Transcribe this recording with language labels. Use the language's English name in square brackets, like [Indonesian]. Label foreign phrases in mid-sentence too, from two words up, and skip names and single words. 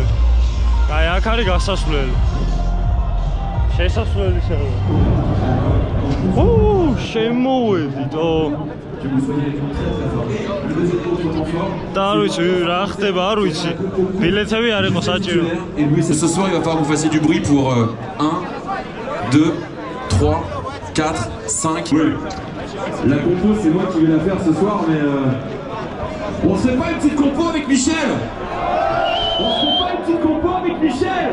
[Georgian] აი აქ არის გასასვლელი. შესასვლელი სადაა? შემოვედიტო. და არ ვიცი რა ხდება, არ ვიცი. ბილეთები არ იყო საჭირო. [French] Ce soir, il va falloir que vous fassiez du bruit pour 1, 2, 3, 4, 5. Oui. La compo, c'est moi qui vais la faire ce soir, mais on se fait pas une petite compo avec Michel. On se fait pas une petite compo avec Michel.